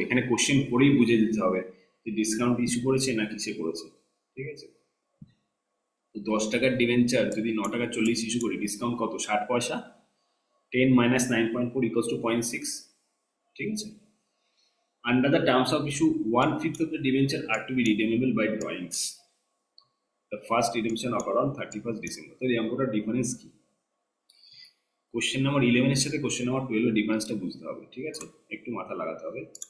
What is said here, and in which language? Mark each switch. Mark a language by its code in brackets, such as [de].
[bn] এখানে কোশ্চেন পড়েই বুঝে দিতে হবে যে ডিসকাউন্ট ইস্যু করেছে না কিসে করেছে। ঠিক আছে, তো 10 টাকার ডিবেঞ্চার যদি 9 টাকা 40 ইস্যু করি, ডিসকাউন্ট কত, 60 পয়সা। 10 মাইনাস 9.4 ইকুয়ালস টু 0.6। ঠিক আছে, [en] under the terms of issue 1/5 of the debenture are to be redeemable by drawings. The first redemption occur on 31st December. [bn] তো এই অঙ্কটার ডিফারেন্স কি, কোশ্চেন নাম্বার 11 এর সাথে কোশ্চেন নাম্বার 12 এর ডিফারেন্সটা বুঝতে হবে। ঠিক আছে, একটু মাথা লাগাতে হবে।